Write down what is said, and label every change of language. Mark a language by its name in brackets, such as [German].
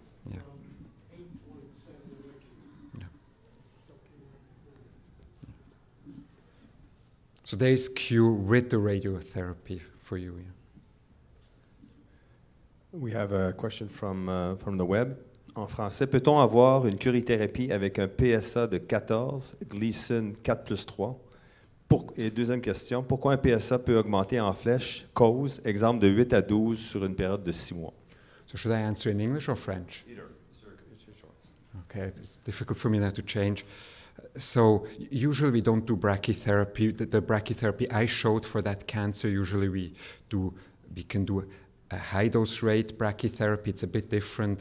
[English] yeah. from 8.7 originally. Yeah. It's okay. So there is cure with the radiotherapy for you. Yeah. We have a question from the web. [French] En français, peut-on avoir une curithérapie avec un PSA de 14, GLEASON 4+3? Et deuxième question, pourquoi un PSA peut augmenter en flèche, cause, exemple de 8 à 12 sur une période de 6 mois? [English] So should I answer in English or French? Either. It's your choice. Okay, it's difficult for me now to change. So usually we don't do brachytherapy. The brachytherapy I showed for that cancer, usually we can do a high-dose rate brachytherapy. It's a bit different.